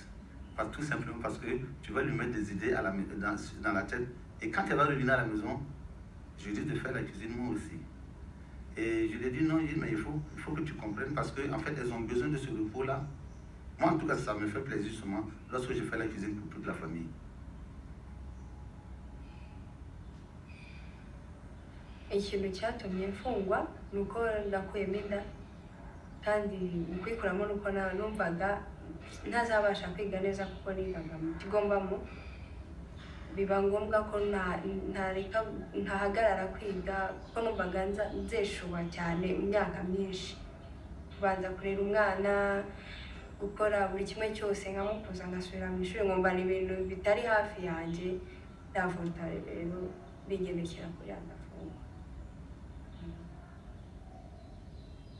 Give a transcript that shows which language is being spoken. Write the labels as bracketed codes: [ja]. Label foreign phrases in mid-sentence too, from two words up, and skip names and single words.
[fr] Tout simplement parce que tu vas lui mettre des idées dans la tête. Et quand elle va revenir à la maison, je lui dis de faire la cuisine moi aussi. Et je lui ai dit non, mais il faut que tu comprennes parce qu'en fait, elles ont besoin de ce repos-là. Moi, en tout cas, ça me fait plaisir seulement lorsque je fais la cuisine pour toute la famille. [rw] Ikintu cyatumye mfungwa ni uko nakuyemo inda kandi mu kwikuramo ni uko numvaga ntazabasha kwiga neza kuko nigaga mu kigo mbamo biba ngombwa ko ntahagarara kwiga kuko numvaga nzeshuba cyane imyaka myinshi kubanza kurera umwana gukora buri kimwe cyose nkamukuza ngasubira mu ishuri nkumva ni ibintu bitari hafi yanjye ndavuta rero bigendekera kuri anda.